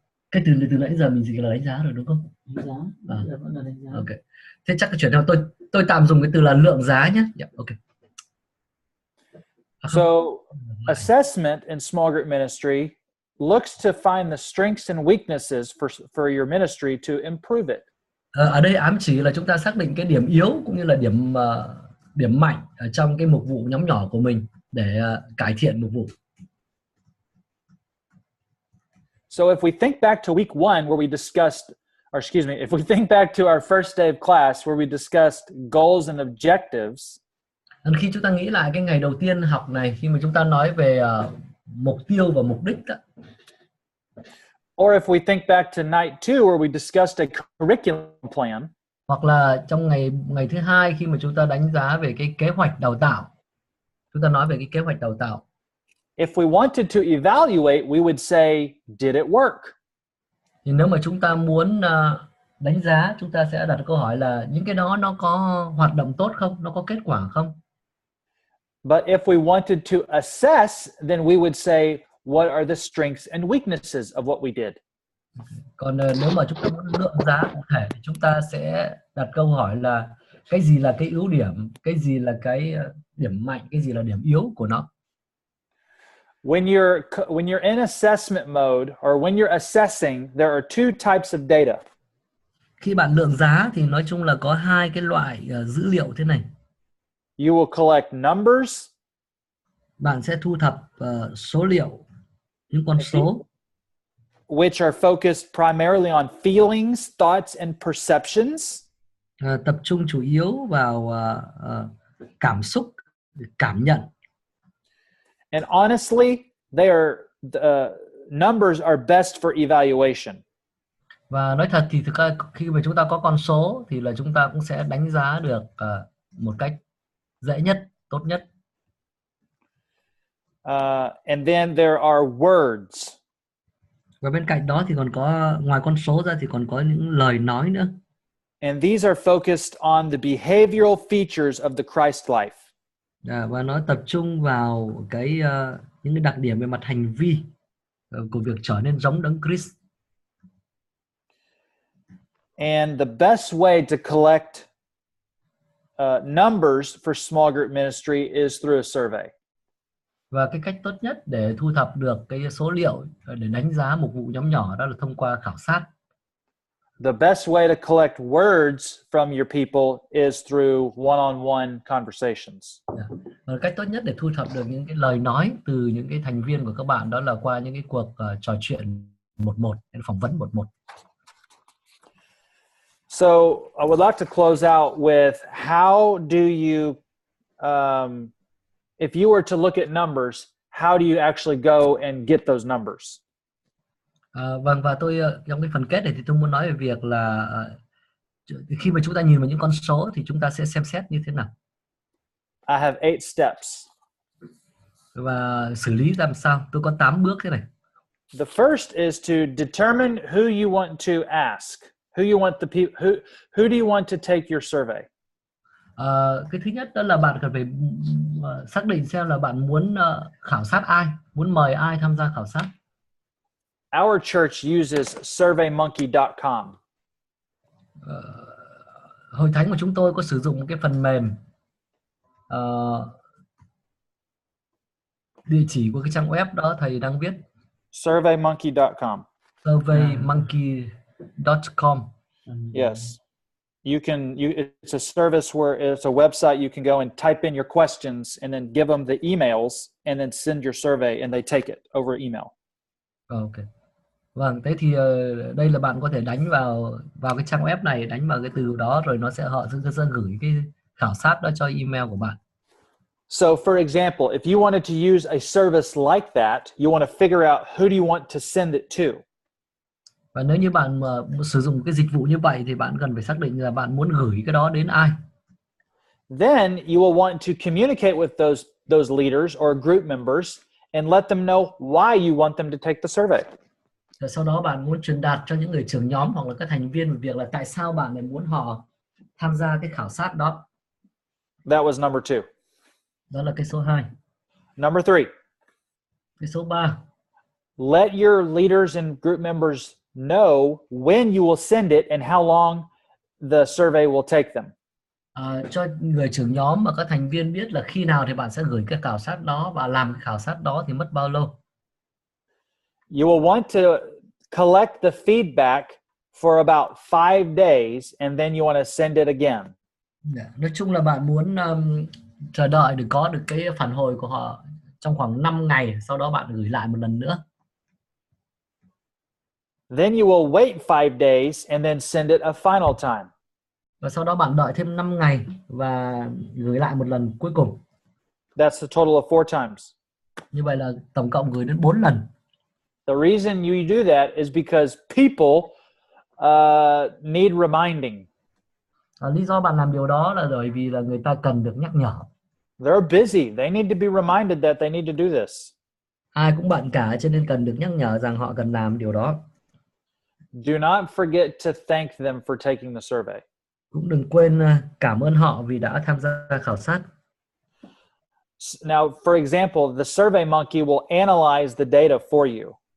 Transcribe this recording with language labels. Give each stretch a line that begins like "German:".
Vietnamese: Cái từ nãy giờ mình chỉ là đánh giá rồi đúng không? Đánh giá. Vẫn là đánh giá. Ok. Thế chắc chuyển theo tôi tạm dùng cái từ là lượng giá nhé. Yeah, ok.
English: So, assessment in small group ministry looks to find the strengths and weaknesses for your ministry to improve it.
Vietnamese: Ở đây ám chỉ là chúng ta xác định cái điểm yếu cũng như là điểm mạnh ở trong cái mục vụ nhóm nhỏ của mình để cải thiện mục vụ.
English: So if we think back to week 1 where we discussed, or excuse me, if we think back to our first day of class where we discussed goals and objectives,
Vietnamese: khi chúng ta nghĩ lại cái ngày đầu tiên học này, khi mà chúng ta nói về mục tiêu và mục đích đó.
English: Or if we think back to night 2 where we discussed a curriculum plan,
Vietnamese: hoặc là trong ngày thứ hai khi mà chúng ta đánh giá về cái kế hoạch đào tạo, chúng ta nói về cái kế hoạch đào tạo.
English: If we wanted to evaluate, we would say, did it work?
Vietnamese: Thì nếu mà chúng ta muốn đánh giá, chúng ta sẽ đặt câu hỏi là những cái đó nó có hoạt động tốt không, nó có kết quả không?
English: But if we wanted to assess, then we would say, what are the strengths and weaknesses of what we did?
Vietnamese: Còn nếu mà chúng ta muốn lượng giá cụ thể thì chúng ta sẽ đặt câu hỏi là cái gì là cái ưu điểm, cái gì là cái điểm mạnh, cái gì là điểm yếu của nó.
English: When you're in assessment mode or when you're assessing, there are two types of data.
Vietnamese: Khi bạn lượng giá thì nói chung là có hai cái loại dữ liệu thế này.
English: You will collect numbers.
Vietnamese: Bạn sẽ thu thập số liệu, những con số.
English: Which are focused primarily on feelings, thoughts, and perceptions.
Vietnamese: Tập trung chủ yếu vào cảm xúc, cảm nhận.
English: And honestly, the numbers are best for evaluation.
Vietnamese: Và nói thật thì khi mà chúng ta có con số thì là chúng ta cũng sẽ đánh giá được một cách dễ nhất, tốt nhất.
English: And then there are words.
Vietnamese: Và bên cạnh đó thì còn có, ngoài con số ra thì còn có những lời nói nữa.
English: And these are focused on the behavioral features of the Christ life.
Vietnamese: Và nó tập trung vào những cái đặc điểm về mặt hành vi của việc trở nên giống Đấng Christ.
English: And the best way to collect numbers for small group ministry is through a survey.
Vietnamese: Và cái cách tốt nhất để thu thập được cái số liệu để đánh giá một vụ nhóm nhỏ đó là thông qua khảo sát.
English: The best way to collect words from your people is through one-on-one conversations.
Vietnamese: Và cách tốt nhất để thu thập được những cái lời nói từ những cái thành viên của các bạn đó là qua những cái cuộc trò chuyện một, phỏng vấn một.
English: So I would like to close out with how do you, if you were to look at numbers, how do you actually go and get those numbers?
Vietnamese: Vâng, và tôi trong cái phần kết này thì tôi muốn nói về việc là khi mà chúng ta nhìn vào những con số thì chúng ta sẽ xem xét như thế nào.
English: I have 8 steps.
Vietnamese: Và xử lý làm sao? Tôi có 8 bước thế này.
English: The first is to determine who you want to ask. Who do you want to take your survey?
Vietnamese: Cái thứ nhất đó là bạn cần phải xác định xem là bạn muốn khảo sát ai, muốn mời ai tham gia khảo sát.
English: Our church uses surveymonkey.com.
Vietnamese: Hội thánh của chúng tôi có sử dụng cái phần mềm địa chỉ của cái trang web đó thầy đang viết
English: surveymonkey.com. surveymonkey.com. Yes. It's a service where it's a website you can go and type in your questions and then give them the emails and then send your survey and they take it over email. Okay.
Vietnamese: Vâng, thế thì đây là bạn có thể đánh vào cái trang web này, đánh vào cái từ đó rồi họ sẽ gửi cái khảo sát đó cho email của bạn.
English: So for example, if you wanted to use a service like that, you want to figure out who do you want to send it to.
Vietnamese: Và nếu như bạn sử dụng cái dịch vụ như vậy thì bạn cần phải xác định là bạn muốn gửi cái đó đến ai.
English: Then you will want to communicate with those leaders or group members and let them know why you want them to take the survey.
Vietnamese: Và sau đó bạn muốn truyền đạt cho những người trưởng nhóm hoặc là các thành viên về việc là tại sao bạn lại muốn họ tham gia cái khảo sát đó.
English: That was number 2.
Vietnamese: Đó là cái số 2.
English: Number 3.
Vietnamese: Cái số 3.
English: Let your leaders and group members know when you will send it and how long the survey will take them.
Vietnamese: Cho người trưởng nhóm và các thành viên biết là khi nào thì bạn sẽ gửi cái khảo sát đó và làm cái khảo sát đó thì mất bao lâu.
English: You will want to collect the feedback for about 5 days and then you want to send it again.
Vietnamese: Nói chung là bạn muốn chờ đợi để có được cái phản hồi của họ trong khoảng 5 ngày, sau đó bạn gửi lại một lần nữa.
English: Then you will wait 5 days and then send it a final time.
Vietnamese: Và sau đó bạn đợi thêm 5 ngày và gửi lại một lần cuối cùng.
English: That's the total of 4 times.
Vietnamese: Như vậy là tổng cộng gửi đến 4 lần.
English: The reason you do that is because people need reminding.
Vietnamese: Lý do bạn làm điều đó là bởi vì là người ta cần được nhắc nhở.
English: They're busy. They need to be reminded that they need to do this.
Vietnamese: Ai cũng bận cả cho nên cần được nhắc nhở rằng họ cần làm điều đó.
English: Do not forget to thank them for taking the survey.
Vietnamese: Cũng đừng quên cảm ơn họ vì đã tham gia khảo sát.
English: Now, for example, the Survey Monkey will analyze the data for you.